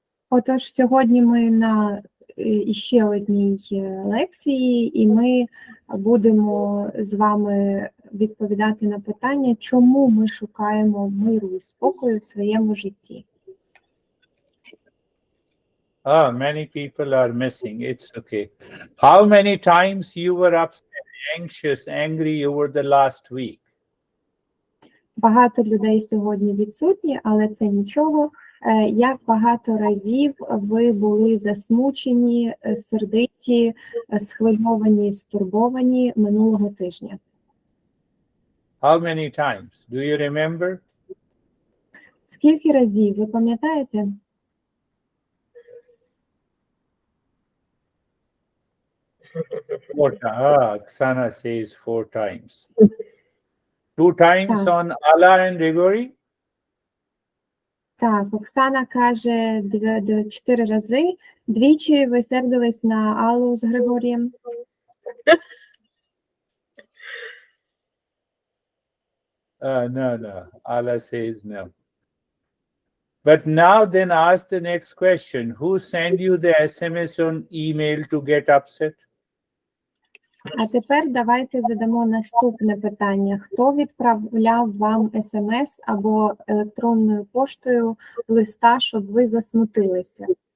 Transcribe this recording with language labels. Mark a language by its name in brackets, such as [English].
[Ukrainian] Отож, сьогодні ми на ще одній лекції, і ми будемо з вами відповідати на питання, чому ми шукаємо миру і спокою в своєму житті. [English] Many people are missing. It's okay. How many times you were upset, anxious, angry over the last week? [Ukrainian] Багато людей сьогодні відсутні, але це нічого. Як багато разів ви були засмучені, сердиті, схвильовані, стурбовані минулого тижня? [English] How many times? Do you remember? [Ukrainian] Скільки разів, ви пам'ятаєте? [English] Oksana says 4 times. 2 times on Allah and Gregory? [Ukrainian] Так, Оксана каже 4 рази. Двічі ви сердились на Аллу з Григорієм? [English] No. Allah says no. But now then ask the next question. Who sent you the SMS on email to get upset? [Ukrainian] А тепер давайте задамо наступне питання. Хто відправляв вам смс або електронною поштою листа, щоб ви засмутилися?